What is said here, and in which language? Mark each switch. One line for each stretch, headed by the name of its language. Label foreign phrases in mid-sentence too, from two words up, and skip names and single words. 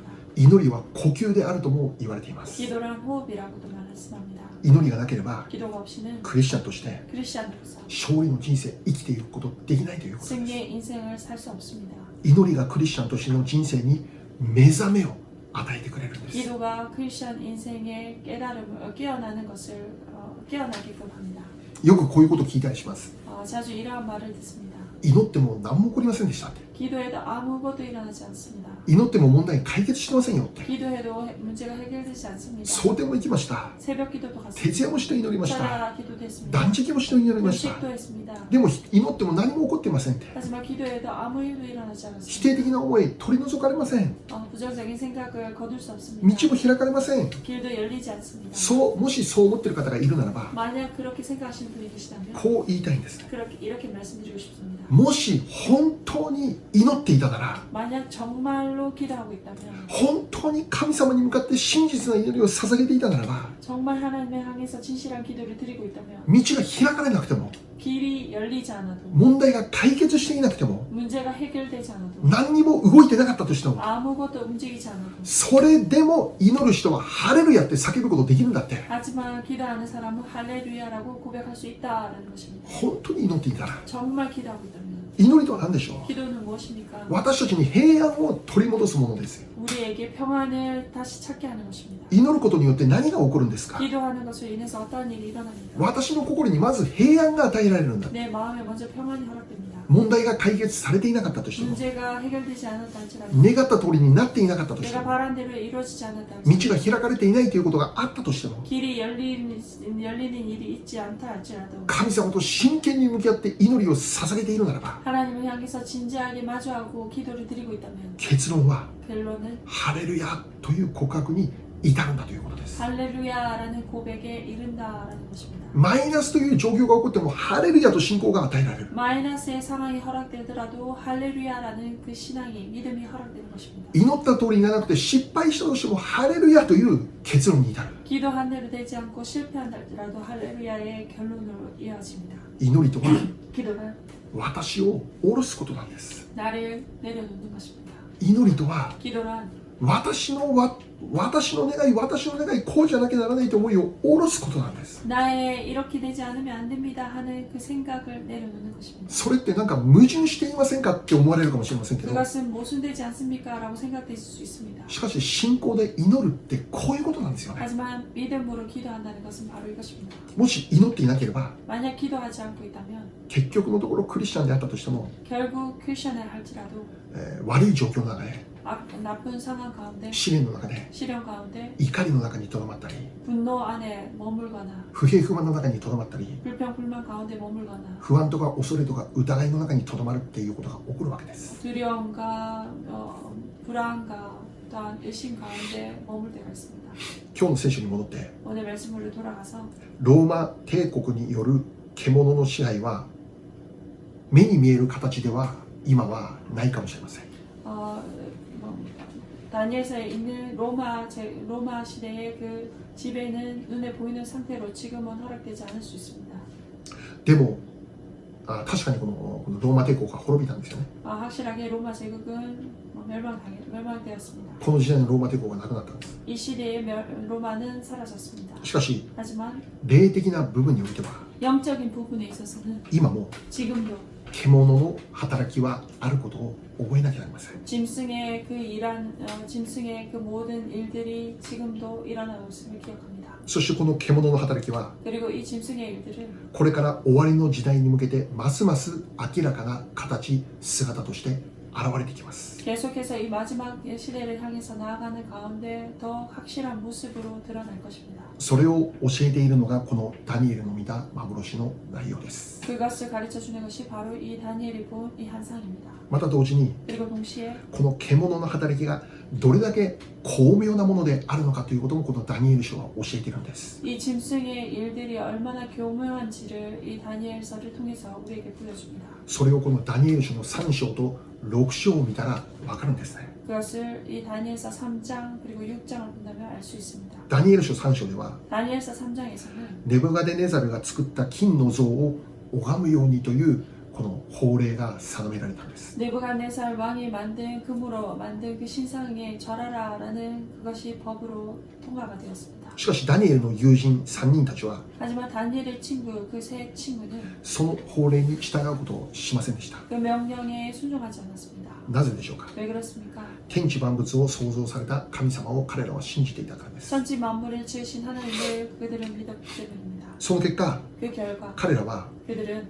Japanese: 祈りは呼吸であるとも言われています。
Korean: 기도란 호흡이라고도 말씀합니다.
Japanese: 祈りがなければ
Korean: 기도가 없이는
Japanese: クリスチャンとして
Korean: 크리스천으로서
Japanese: 勝利の人生生きていくことできないということです。
Korean: 승리의 인생을 살 수 없습니다.
Japanese: 祈りがクリスチャンとしての人生に目覚めを与えてくれるんです。
Korean: 기도가 크리스천 인생의 깨달음을 깨어나는 것을 깨어나게끔 합니다.
Japanese: よくこういうことを聞いたりします。
Korean: 자주 이러한 말을 듣습니다.
Japanese: 祈っても何も起こりませんでしたって。
Korean: 기도해도 아무것도 일어나지 않습니다.
Japanese: 祈っても問題解決してませんよって。
Korean: 기도해도 문제가 해결되지 않습니다.
Japanese: 蒼天も行きました。
Korean: 새벽 기도도 갔습니다.
Japanese: 徹夜もして祈りました。
Korean: 찾아 기도도 했습니다.
Japanese: 断食もして祈りました。
Korean: 금식도 했습니다.
Japanese: でも祈っても何も起こってませんって。
Korean: 하지만 기도해도 아무 일도 일어나지
Japanese: 否
Korean: 않았습니다.
Japanese: 定的な思い取り除かれません。
Korean: 부정적인 생각을 거둘 수 없습니다.
Japanese: 道も開かれません。
Korean: 길도 열리지 않습니다.
Japanese: もしそう思っている方がいるならば
Korean: 만약 그렇게 생각하시는 분이 계시다면
Japanese: こう言いたいんです。
Korean: 이렇게 말씀드리고 싶습니다.
Japanese: もし本当に祈っていたなら
Korean: 만약 정말로 기도하고 있다면
Japanese: 本当に神様に向かって真実な祈りを捧げていたならば
Korean: 정말 하나님을 향해서 진실한 기도를 드리고 있다면
Japanese: 道が開かれなくても
Korean: 길이 열리지 않아도
Japanese: 問題が解決していなくても
Korean: 문제가 해결되지 않아도
Japanese: 何にも動いてなかったとしても
Korean: 아무것도 움직이지 않아도
Japanese: それでも祈る人はハレルヤって叫ぶことできるんだって。
Korean: 하지만 기도하는 사람은 할렐루야라고 고백할 수 있다라는 것입니다.
Japanese: 本当に祈っていたら
Korean: 정말 기도하고 있다면
Japanese: 祈りとは何でしょう。
Korean: 기도는 무엇입니까?
Japanese: 私たちに平安を取り戻すものですよ。
Korean: 우리에게 평안을 다시 찾게 하는 것입니다.
Japanese: 祈ることによって何が起こるんですか。
Korean: 기도하는 것으로 인해서 어떤 일이 일어납니까?
Japanese: 私の心にまず平安が与えられるんだ。
Korean: 내 마음에 먼저 평안이 허락됩니다.
Japanese: 問題が解決されていなかったとしても
Korean: 문제가 해결되지 않았다 할지라도
Japanese: 願った通りになっていなかったとして
Korean: 내가
Japanese: も
Korean: 바란 대로 이루어지지 않았다
Japanese: 道
Korean: 할지라도
Japanese: が開かれていないということがあったとしても
Korean: 길이 열리는 일이 있지 않다 할지라도
Japanese: 神様と真剣に向き合って祈りを捧げているならば
Korean: 하나님을 향해서 진지하게 마주하고 기도를 드리고 있다면
Japanese: 結論は
Korean: 결론은
Japanese: ハレルヤという告白に至るんだということです。
Korean: 할렐루야라는 고백에 이른다라는 것입니다.
Japanese: マイナスという状況が起こってもハレルヤと信仰が与えられる。
Korean: 마이너스의 상황이 허락되더라도 할렐루야라는 그 신앙이 믿음이 허락되는 것입니다.
Japanese: 祈った通りにならなくて失敗したとしてもハレルヤという結論に至る。
Korean: 기도한 대로 되지 않고 실패한다더라도 할렐루야의 결론으로 이어집니다.
Japanese: 祈りとは
Korean: 기도는
Japanese: 私を下ろすことなんです。
Korean: 나를 내려놓는 것입니다.
Japanese: 祈りとは
Korean: 기도란
Japanese: 私の願いこうじゃなきゃならないという思いを下ろすことなんです。
Korean: 나의 이렇게 되지 않으면 안 됩니다 하는 그 생각을 내려놓는 것입니다.
Japanese: それってなんか矛盾していませんかって思われるかもしれませんけど、
Korean: 그것은 모순되지 않습니까? 라고 생각될 수 있습니다.
Japanese: しかし信仰で祈るってこういうことなんですよね。
Korean: 하지만 믿음으로 기도한다는 것은 바로 이것입니다.
Japanese: もし祈っていなければ
Korean: 만약 기도하지 않고 있다면
Japanese: 結局のところクリスチャンであったとしても、
Korean: 결국 크리스천을 할지라도
Japanese: 悪い状況の中で、
Korean: 나쁜 상황 가운데
Japanese: 試練の中で、
Korean: 시련 가운데
Japanese: 怒りの中にとどまったり、
Korean: 분노 안에 머물거나
Japanese: 不平不満の中にとどまったり、
Korean: 불평 불만 가운데 머물거나
Japanese: 不安とか恐れとか疑いの中にとどまるっていうことが起こるわけです。
Korean: 두려움과 불안과 또한 의심 가운데 머물 때가 있습니다.
Japanese: 今日の聖書に戻って、
Korean: 오늘 말씀으로 돌아가서
Japanese: ローマ帝国による獣の支配は目に見える形では今はないかもしれません。
Korean: 다니엘서에 있는 로마 시대의 그 지배는 눈에 보이는 상태로 지금은 허락되지 않을 수 있습니다.
Japanese: でも確かにこのローマ帝国が滅びたんですよね。
Korean: 확실하게 로마 제국은 멸망되었습니다.
Japanese: この時代のローマ帝国がなくなったんです。
Korean: 이 시대의 로마는 사라졌습니다.
Japanese: しかし
Korean: 하지만
Japanese: 霊的な部分においては
Korean: 영적인 부분에 있어서는
Japanese: 今も
Korean: 지금도
Japanese: 獣の働きはあることを覚えなきゃなりません。
Korean: 짐승의 그 모든 일들이 지금도 일어나고 있음을 기억합니다.
Japanese: そしてこの獣の働きは
Korean: 그리고 이 짐승의 일들은
Japanese: これから終わりの時代に向けてますます明らかな形姿として現れてきます。
Korean: 계속해서 이 마지막 시대를 향해서 나아가는 가운데 더 확실한 모습으로 드러날 것입니다.
Japanese: それを教えているのがこのダニエルの見た幻の内容です。
Korean: 그것을 가르쳐 주는 것이 바로 이 다니엘이 본 이 환상입니다.
Japanese: また同時に
Korean: 그리고 동시에
Japanese: この獣の働きがどれだけ巧妙なものであるのかということもこのダニエル書は教えているんです。
Korean: 이 짐승의 일들이 얼마나 교묘한지를 이 다니엘서를 통해서 우리에게 보여줍니다.
Japanese: それをこのダニエル書の3章と6章を見たら分かるんですね。
Korean: 그것을 이 다니엘서 3장 그리고 6장을 본다면 알 수 있습니다.
Japanese: ダニエル書3章では
Korean: 다니엘서 3장에서는
Japanese: ネブガデネザルが作った金の像を拝むようにというこの法令が定められたんです。
Korean: 느부갓네살 왕이 만든 금으로 만든 그 신상에 절하라라는 그것이 법으로 통과가 되었습니다.
Japanese: しかしダニエルの友人3人たちは
Korean: 하지만 다니엘의 친구 그 세 친구는
Japanese: その法令に従うことをしませんでした。
Korean: 그 명령에 순종하지 않았습니다.
Japanese: なぜでしょうか。
Korean: 왜 그렇습니까?
Japanese: 天地万物を創造された神様を彼らは信じていたからです。
Korean: 천지 만물을 지으신 하나님을 그들은 믿었기 때문입니다.
Japanese: その結果
Korean: 그 결과
Japanese: 彼らは
Korean: 그들은